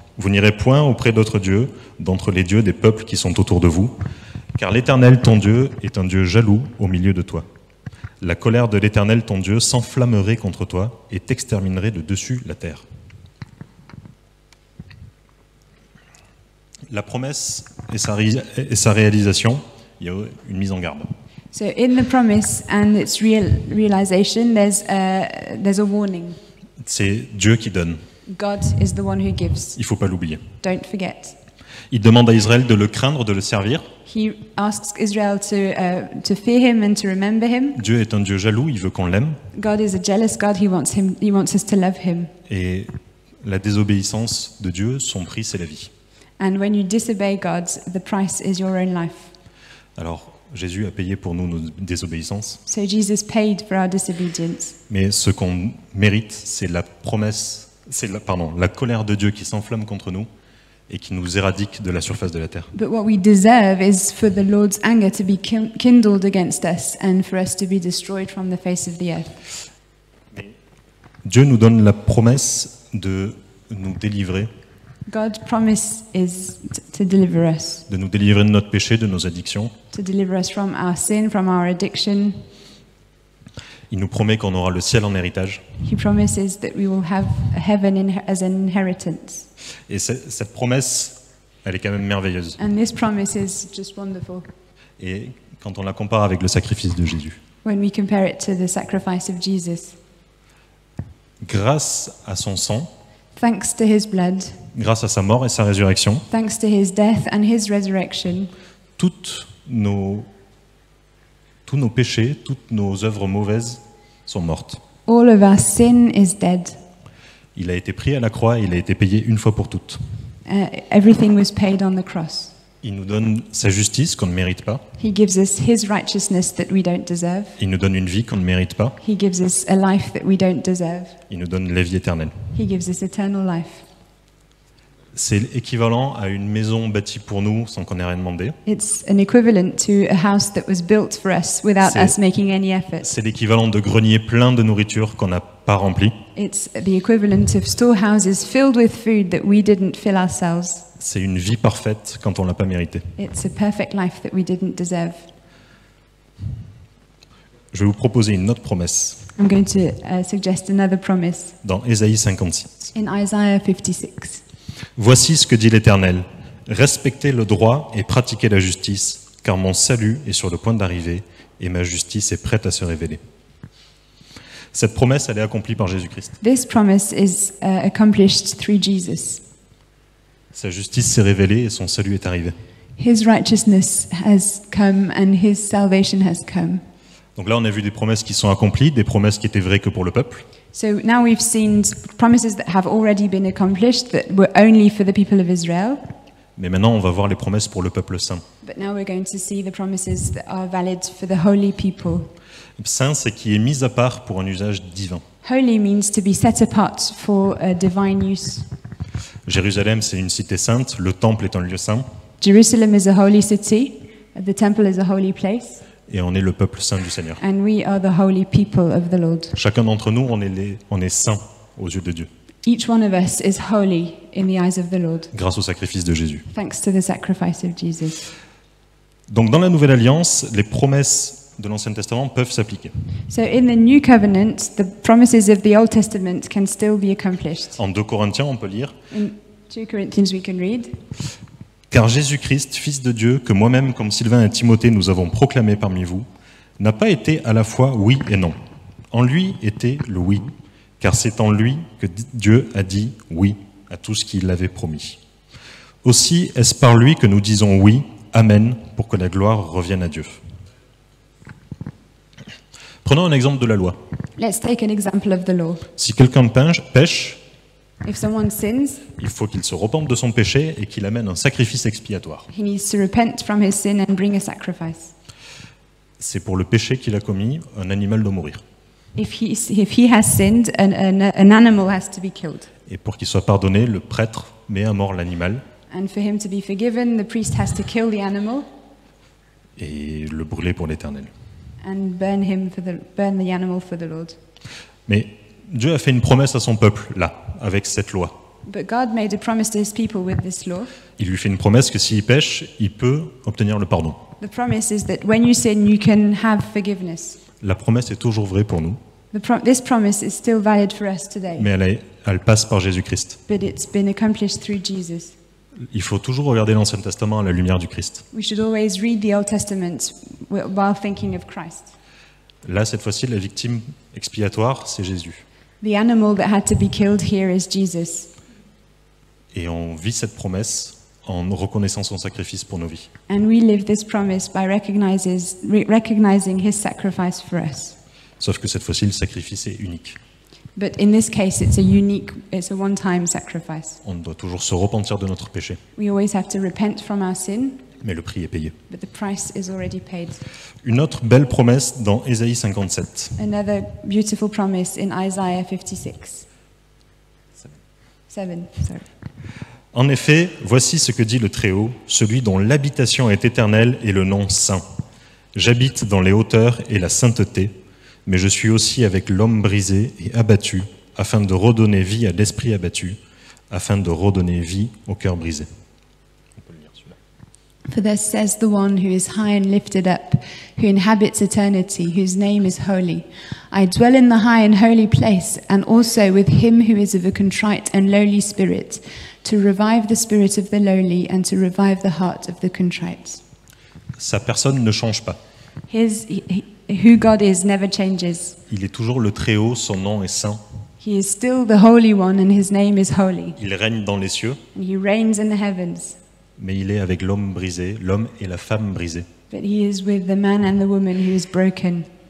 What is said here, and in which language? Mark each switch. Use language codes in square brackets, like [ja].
[fr] Vous n'irez point auprès d'autres dieux, d'entre les dieux des peuples qui sont autour de vous, car l'Éternel ton Dieu est un Dieu jaloux au milieu de toi. La colère de l'Éternel ton Dieu s'enflammerait contre toi et t'exterminerait de dessus la terre. La promesse et sa réalisation, il y a une mise en garde. [en] so in the promise and its realization, there's a warning. [fr] C'est Dieu qui donne. [en] God is the one who gives. [fr] Il ne faut pas l'oublier. [en] Don't forget. [fr] Il demande à Israël de le craindre, de le servir. [en] He asks Israel to fear Him and to remember Him. [fr] Dieu est un Dieu jaloux, il veut qu'on l'aime. [en] God is a jealous God. He wants us to love Him. [fr] Et la désobéissance de Dieu, son prix, c'est la vie. [en] And when you disobey God, the price is your own life. [fr] Alors, Jésus a payé pour nous nos désobéissances. [en] So Jesus paid for our disobedience. [fr] Mais ce qu'on mérite, c'est la promesse, la colère de Dieu qui s'enflamme contre nous et qui nous éradique de la surface de la terre. [en] But what we deserve is for the Lord's anger to be kindled against us and for us to be destroyed from the face of the earth. [fr] Dieu nous donne la promesse de nous délivrer, [en] God's promise is to deliver us, [fr] de nous délivrer de notre péché, de nos addictions. [en] to deliver us from our sin, from our addiction. [fr] Il nous promet qu'on aura le ciel en héritage. [en] He promises that we will have heaven as an inheritance. [fr] Et cette promesse, elle est quand même merveilleuse. [en] And this promise is just wonderful [fr] Et quand on la compare avec le sacrifice de Jésus, [en] when we compare it to the sacrifice of Jesus. [fr] grâce à son sang, [en] Thanks to His blood, [fr] grâce à sa mort et sa résurrection, [en] thanks to His death and His resurrection, [fr] tous nos péchés, toutes nos œuvres mauvaises sont mortes. [en] all of our sin is dead. [fr] Il a été pris à la croix et il a été payé une fois pour toutes. [en] Everything was paid on the cross. [fr] Il nous donne sa justice qu'on ne mérite pas. [en] He gives us His righteousness that we don't deserve. [fr] Il nous donne une vie qu'on ne mérite pas. [en] He gives us a life that we don't deserve. [fr] Il nous donne la vie éternelle. [en] He gives us eternal life. [fr] C'est équivalent à une maison bâtie pour nous sans qu'on ait rien demandé. [en] It's an equivalent to a house that was built for us without [fr] C'est- [en] us making any effort. [fr] C'est l'équivalent de greniers pleins de nourriture qu'on n'a pas remplis. [en] It's the equivalent of storehouses filled with food that we didn't fill ourselves. [fr] c'est une vie parfaite quand on l'a pas méritée. [en] It's a perfect life that we didn't deserve. [fr] Je vais vous proposer une autre promesse [en] I'm going to suggest another promise [fr] dans Ésaïe 56. [en] in Isaiah 56. [fr] Voici ce que dit l'Éternel. Respectez le droit et pratiquez la justice, car mon salut est sur le point d'arriver et ma justice est prête à se révéler. Cette promesse, elle est accomplie par Jésus-Christ. [en] This promise is accomplished through Jesus. [fr] Sa justice s'est révélée et son salut est arrivé. [en] His righteousness has come and his salvation has come. [fr] Donc là, on a vu des promesses qui sont accomplies, des promesses qui étaient vraies que pour le peuple. [en] So now we've seen promises that have already been accomplished that were only for the people of Israel. [fr] Mais maintenant, on va voir les promesses pour le peuple saint. [en] But now we're going to see the promises that are valid for the holy people. [fr] Saint, c'est qui est mis à part pour un usage divin. [en] Holy means to be set apart for a divine use. [fr] Jérusalem, c'est une cité sainte, le temple est un lieu saint, [en] Jerusalem is a holy city, the temple is a holy place, [fr] et on est le peuple saint du Seigneur. [en] and we are the holy people of the Lord. [fr] Chacun d'entre nous, on est saint aux yeux de Dieu, [en] Each one of us is holy in the eyes of the Lord, [fr] grâce au sacrifice de Jésus. [en] thanks to the sacrifice of Jesus. [fr] Donc dans la Nouvelle Alliance, les promesses de l'Ancien Testament peuvent s'appliquer. [en] So in the New Covenant, the promises of the Old Testament can still be accomplished. [fr] En 2 Corinthiens, on peut lire [en] In 2 Corinthians we can read, [fr] « Car Jésus-Christ, Fils de Dieu, que moi-même, comme Sylvain et Timothée, nous avons proclamé parmi vous, n'a pas été à la fois oui et non. En lui était le oui, car c'est en lui que Dieu a dit oui à tout ce qu'il avait promis. Aussi est-ce par lui que nous disons oui, Amen, pour que la gloire revienne à Dieu. » Prenons un exemple de la loi. [en] let's take an example of the law. [fr] Si quelqu'un pêche, [en] If someone sins, [fr] il faut qu'il se repente de son péché et qu'il amène un sacrifice expiatoire. [en] he needs to repent from his sin and bring a sacrifice. [fr] C'est pour le péché qu'il a commis, un animal doit mourir. [en] If he has sinned, an animal has to be killed. [fr] Et pour qu'il soit pardonné, le prêtre met à mort l'animal [en] And for him to be forgiven, the priest has to kill the animal [fr] et le brûler pour l'éternel. [en] and burn the animal for the Lord. [fr] Mais Dieu a fait une promesse à son peuple, là, avec cette loi. [en] But God made a promise to his people with this law. [fr] Il lui fait une promesse que s'il pêche, il peut obtenir le pardon. [en] The promise is that when you sin, you can have forgiveness. [fr] La promesse est toujours vraie pour nous, [en] This promise is still valid for us today, [fr] mais elle passe par Jésus-Christ. [en] but it's been accomplished through Jesus. [fr] Il faut toujours regarder l'Ancien Testament à la lumière du Christ. [en] We should always read the Old Testament while thinking of Christ. [fr] Là, cette fois-ci, la victime expiatoire, c'est Jésus. [en] The animal that had to be killed here is Jesus. [fr] Et on vit cette promesse en reconnaissant son sacrifice pour nos vies. [en] And we live this promise by recognizing his sacrifice for us. [fr] Sauf que cette fois-ci, le sacrifice est unique. [en] But in this case, it's a one-time sacrifice. [fr] On doit toujours se repentir de notre péché, [en] We always have to repent from our sin, [fr] mais le prix est payé. [en] but the price is already paid. [fr] Une autre belle promesse dans Ésaïe 57. [en] Another beautiful promise in Isaiah 56. 7, sorry. [fr] En effet, voici ce que dit le Très-Haut, celui dont l'habitation est éternelle et le nom saint. J'habite dans les hauteurs et la sainteté, mais je suis aussi avec l'homme brisé et abattu, afin de redonner vie à l'esprit abattu, afin de redonner vie au cœur brisé. On peut le lire celui-là. [en] For thus says the one who is high and lifted up, who inhabits eternity, whose name is holy. I dwell in the high and holy place, and also with him who is of a contrite and lowly spirit, to revive the spirit of the lowly and to revive the heart of the contrite. [fr] Sa personne ne change pas. [en] Who God is never changes. [fr] Il est toujours le Très-Haut, son nom est saint. [en] He is still the Holy One, and his name is holy. [fr] Il règne dans les cieux, [en] And he reigns in the heavens. [fr] mais il est avec l'homme brisé, l'homme et la femme brisés. [en] But he is with the man and the woman who is broken.